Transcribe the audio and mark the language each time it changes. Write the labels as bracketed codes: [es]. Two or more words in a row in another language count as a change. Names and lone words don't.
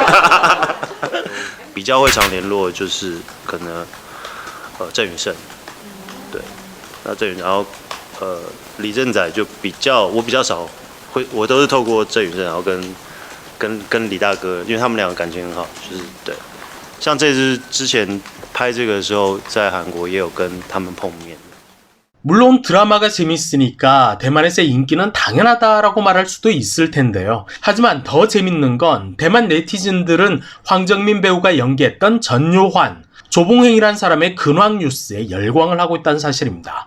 [zh] 比较会常联络就是可能郑宇盛，对，那郑宇，然后李正宰就我比较少会，我都是透过郑宇盛，然后跟李大哥，因为他们两个感情很好，就是对。像这次之前拍这个的时候，在韩国也有跟他们碰面。 [ko] 물론 드라마가 재밌으니까 대만에서의 인기는 당연하다라고 말할 수도 있을 텐데요. 하지만 더 재밌는 건 대만 네티즌들은 황정민 배우가 연기했던 전요환, 조봉행이란 사람의 근황 뉴스에 열광을 하고 있다는 사실입니다.